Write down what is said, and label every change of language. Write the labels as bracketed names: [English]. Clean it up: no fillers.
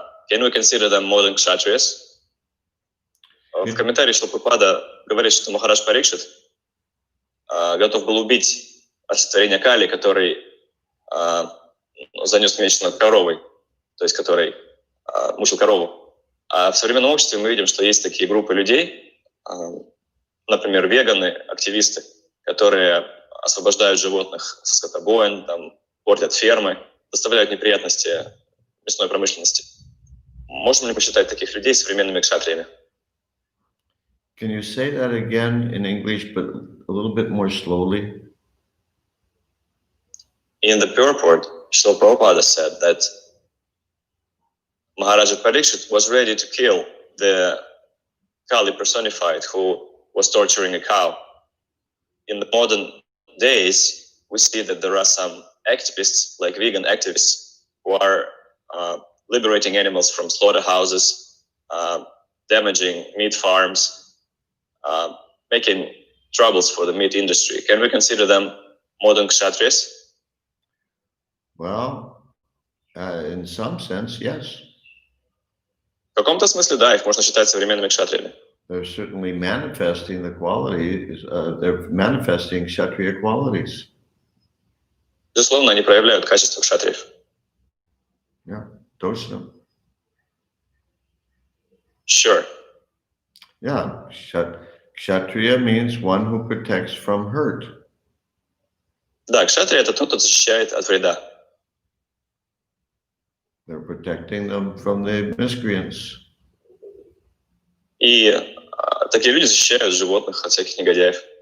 [English] Can we consider them modern Kshatriyas? [Russian] В комментарии Шрила Прабхупада говорит, что Махарадж Парикшит готов был убить олицетворение Кали, который занес меч над коровой, то есть который мучил корову. А в современном обществе мы видим, что есть такие группы людей, например, веганы, активисты, которые освобождают животных со скотобоин, там, портят фермы, доставляют неприятности мясной промышленности. Можем ли посчитать таких людей современными кшатриями? [English] Can you say that again in English, but a little bit more slowly? In the purport, Srila Prabhupada said that Maharaja Parikshit was ready to kill the Kali personified who was torturing a cow. In the modern days, we see that there are some activists, like vegan activists, who are liberating animals from slaughterhouses, damaging meat farms, making troubles for the meat industry. Can we consider them modern kshatriyas? Well, in some sense, yes. [Russian] В каком-то смысле, да, их можно считать современными кшатриями. [English] They're certainly manifesting the qualities, they're manifesting kshatriya qualities. [Russian] Безусловно, они проявляют качество кшатриев. [English] Yeah, [Russian] точно. [English] Sure. Yeah, kshatriya means one who protects from hurt. [Russian] Да, кшатрия — это тот, кто защищает от вреда. [English] They're protecting them from the miscreants. [Russian] И такие люди защищают животных от всяких негодяев.